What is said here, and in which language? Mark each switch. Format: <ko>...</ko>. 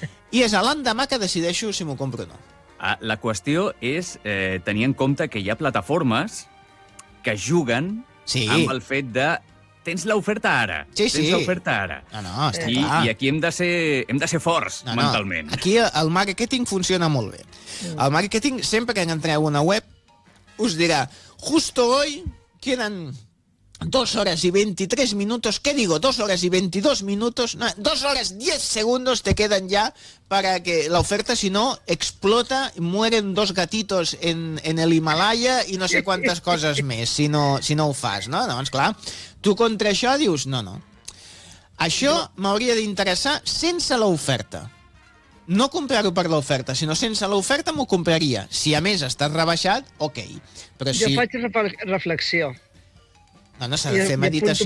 <ca>I és a l'endemà que decideixo si m'ho compro o no. La qüestió és tenir en compte que hi ha plataformes que juguen amb el fet de... Tens l'oferta ara. Clar. I aquí hem de ser forts mentalment. Aquí el marketing funciona molt bé. El marketing, sempre que entreu a una web, us dirà,</ca> <es>justo hoy queden 2 horas y 23 minutos, ¿qué digo? 2 horas y 22 minutos, no, 2 horas 10 segundos te quedan ya para que la oferta, si no, explota, mueren 2 gatitos en el Himalaya y no sé cuántas cosas más,</es> <ca>si no ho fas,</ca> <es>¿no?</es> <ca>Doncs clar, tu contra això dius, no. Això m'hauria d'interessar sense l'oferta. No comprar-ho per l'oferta, sinó sense l'oferta m'ho compraria. Si a més està rebaixat, ok. Però si... Jo faig reflexió. No s'ha de fer meditació.</ca>